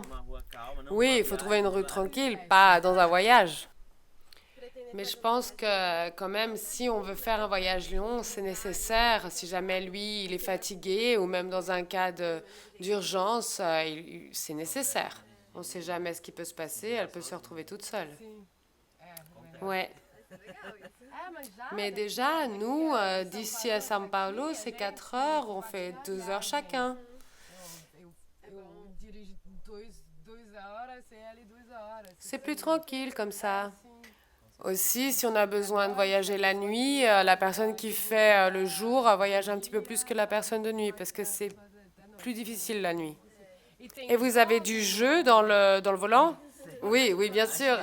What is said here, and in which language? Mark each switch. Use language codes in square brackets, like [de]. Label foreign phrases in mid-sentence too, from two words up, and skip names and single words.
[fr] Oui, il faut trouver une rue tranquille, pas dans un voyage. Mais je pense que quand même, si on veut faire un voyage long, c'est nécessaire. Si jamais lui, il est fatigué ou même dans un cas d'urgence, c'est nécessaire. On ne sait jamais ce qui peut se passer, elle peut se retrouver toute seule. [pt] Sim. É, verdade. [fr] Ouais. [pt] Mas já. [fr] Mais déjà, nous, d'ici à São Paulo, c'est 4 heures, on fait 2 heures chacun. [pt] Eu dirijo 2 horas, e ela 2 horas. [fr] C'est plus tranquille comme ça. [pt] Sim. [fr] Aussi, si on a besoin de voyager la nuit, la personne qui fait le jour voyage un petit peu plus que la personne de nuit, parce que c'est plus difficile la nuit. Et vous avez du jeu dans le volant? Oui, oui, bien sûr.